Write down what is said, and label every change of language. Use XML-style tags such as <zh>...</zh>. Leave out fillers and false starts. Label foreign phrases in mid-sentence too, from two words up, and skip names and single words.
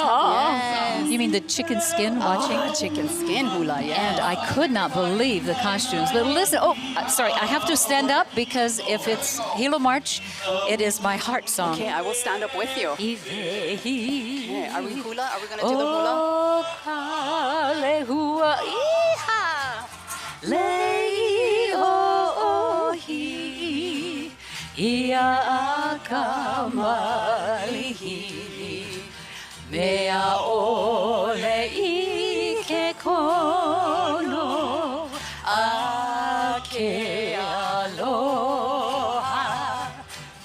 <en>Yes. You mean the chicken skin watching? Chicken skin hula, yeah. And I could not believe the costumes. But listen, sorry, I have to stand up because if it's Hilo March, it is my heart song. Okay, I will stand up with you. Okay, are we hula? Are we going to do the hula?</en> <haw>Oh, kalehua iha, leiohi, ia akamalihi, mea ole i ke kono, a ke aloha.</haw>